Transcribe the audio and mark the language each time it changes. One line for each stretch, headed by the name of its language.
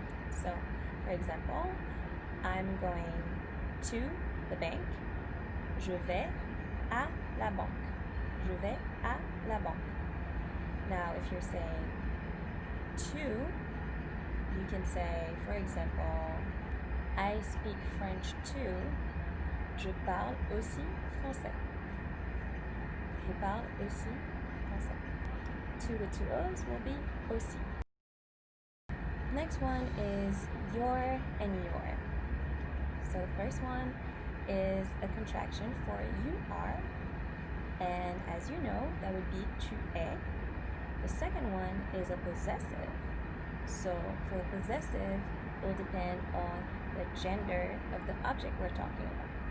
English: So, for example, I'm going to the bank.
French: Je vais à la banque. Je vais à la banque.
English: Now, if you're saying to, you can say, for example, I speak French too.
French: Je parle aussi français. Je parle aussi français.
English: To with two O's will be aussi. Next one is your and your. So the first one is a contraction for you are, and as you know, that would be tu es. The second one is a possessive. So for the possessive, it will depend on the gender of the object we're talking about.